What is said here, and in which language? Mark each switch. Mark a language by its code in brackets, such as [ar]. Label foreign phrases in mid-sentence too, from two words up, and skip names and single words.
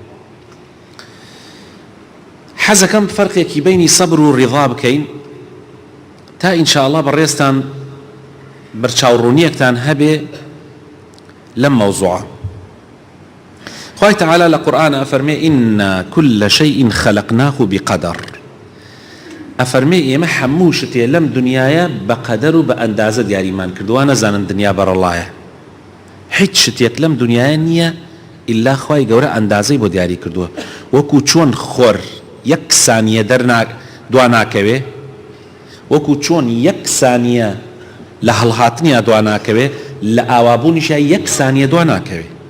[ckb] حەزەکەم فەرقێکی بینی سەبر و ڕیضا بکەین تا ئینشاءالله بەڕێستان بەرچاوڕوونیەکتان هەبێ لەم مەوزوعە. خوای تەعالا لە قورئانە ئەفەرمێ [ar] ئینا كل شيء خلقناه بقدر. [ckb] ئەفەرمێ ئێمە هەموو شتێ لەم دنیاە بە قەدەر و بە ئەندازە دیاریمان کردووە، نەزانن دنیا بەڕەڵایە. هیچ شتێک لەم دنیاە نییە ئیلا خوای گەورە ئەندازەی بۆ دیاری کردووە. وەکو چۆن خۆر یەک سانیە دوا ناکەوێ، وەکو چۆن یەک سانیە لە هەڵهاتنیا دوا ناکەوێ، لە ئاوابوونیشە یەک سانیە دوا ناکەوێ.